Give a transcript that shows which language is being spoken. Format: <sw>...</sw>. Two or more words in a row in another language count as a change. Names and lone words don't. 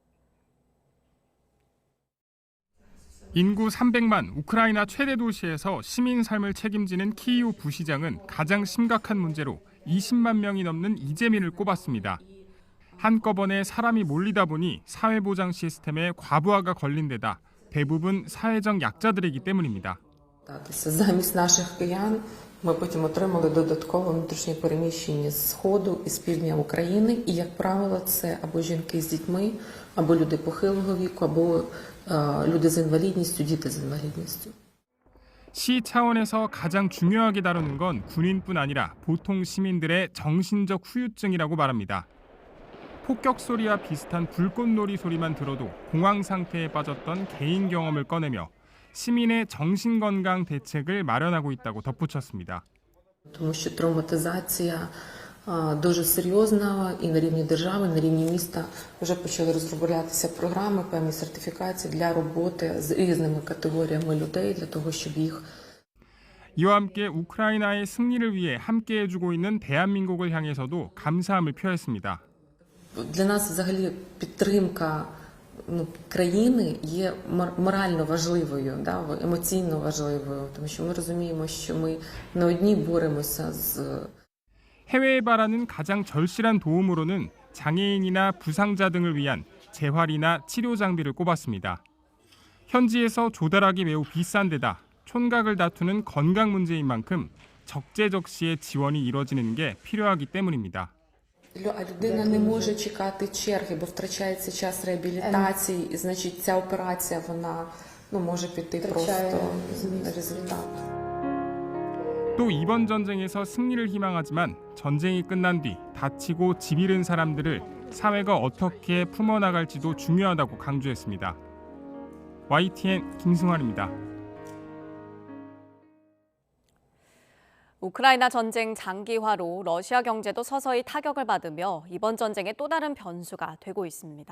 <ko>인구 300만 우크라이나 최대 도시에서 시민 삶을 책임지는 키이우 부시장은 가장 심각한 문제로 20만 명이 넘는 이재민을 꼽았습니다. 한꺼번에 사람이 몰리다 보니 사회보장 시스템의 과부하가 걸린 데다 대부분 사회적 약자들이기 때문입니다.</ko> <uk>Замість наших киян ми потім отримали додаткове внутрішнє переміщення з Сходу і з півдня України. І, як правило, це або жінки з дітьми, або люди похилого віку, або люди з інвалідністю, діти з інвалідністю.</uk> <ko>시 차원에서 가장 중요하게 다루는 건 군인뿐 아니라 보통 시민들의 정신적 후유증이라고 말합니다. 폭격 소리와 비슷한 불꽃놀이 소리만 들어도 공황 상태에 빠졌던 개인 경험을 꺼내며 시민의 정신건강 대책을 마련하고 있다고 덧붙였습니다.</ko> <uk>Тому що травматизація дуже серйозна і на рівні держави, на рівні міста вже почали розроблятися програми, певні сертифікації для роботи з різними категоріями людей, для того, щоб їх</uk> <ko>이와 함께 우크라이나의 승리를 위해 함께해주고 있는 대한민국을 향해서도 감사함을 표했습니다.</ko> <uk>Для нас взагалі підтримка країни є морально важливою, емоційно важливою, тому що ми розуміємо, що ми не одні боремося з</uk> <ko>해외에 바라는 가장 절실한 도움으로는 장애인이나 부상자 등을 위한 재활이나 치료 장비를 꼽았습니다. 현지에서 조달하기 매우 비싼 데다 촌각을 다투는 건강 문제인 만큼 적재적시에 지원이 이뤄지는 게 필요하기 때문입니다.</ko> <uk>людина не може чекати черги, бо втрачається час реабілітації, і значить ця операція вона може піти просто на результат.</uk> <ko>또 이번 전쟁에서 승리를 희망하지만 전쟁이 끝난 뒤 다치고 집 잃은 사람들을 사회가 어떻게 품어나갈지도 중요하다고 강조했습니다. YTN 김승환입니다. 우크라이나 전쟁 장기화로 러시아 경제도 서서히 타격을 받으며 이번 전쟁의 또 다른 변수가 되고 있습니다.</ko>